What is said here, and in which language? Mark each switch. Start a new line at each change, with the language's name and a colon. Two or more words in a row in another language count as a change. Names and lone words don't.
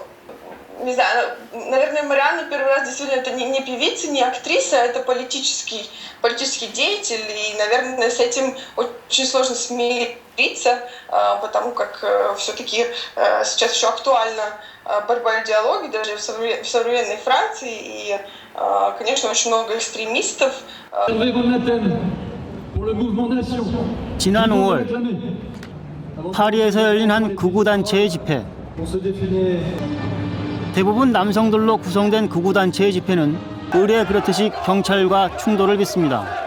Russian: Не знаю, наверное, Марианна первый раз действительно это не певица, не актриса, это политический деятель, и, наверное, с этим очень сложно смириться, потому как все-таки сейчас еще актуальна борьба идеологий, даже в современной Франции, и, конечно, очень много экстремистов.
Korean: 지난 5월 파리에서 열린 한 극우단체의 집회. 대부분 남성들로 구성된 극우단체의 집회는 의례 그렇듯이 경찰과 충돌을 빚습니다.